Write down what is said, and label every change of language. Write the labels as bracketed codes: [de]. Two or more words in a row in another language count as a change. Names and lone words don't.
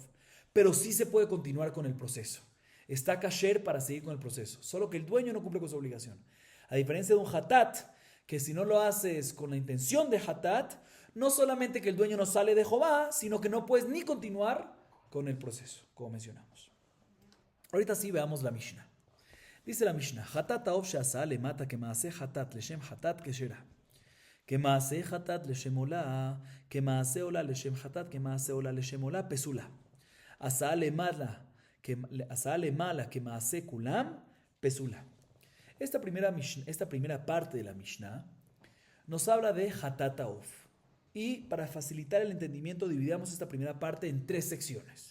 [es] Pero sí se puede continuar con el proceso. Está kasher para seguir con el proceso, solo que el dueño no cumple con su obligación. A diferencia de un Hatat, que si no lo haces con la intención de Hatat, no solamente que el dueño no sale de Jehová, sino que no puedes ni continuar con el proceso, como mencionamos. Ahorita sí veamos la Mishnah. Dice la Mishnah, [he] חטאת העוף שעשאה למטה כמעשה חטאת לשם חטאת כשרה. כמעשה חטאת לשם עולה, כמעשה עולה לשם חטאת, כמעשה עולה לשם עולה פסולה. עשאה למעלה כמעשה כולם פסולה. [es] Esta primera parte de la Mishnah nos habla de [he] חטאת העוף. [es] Y para facilitar el entendimiento dividamos esta primera parte en tres secciones.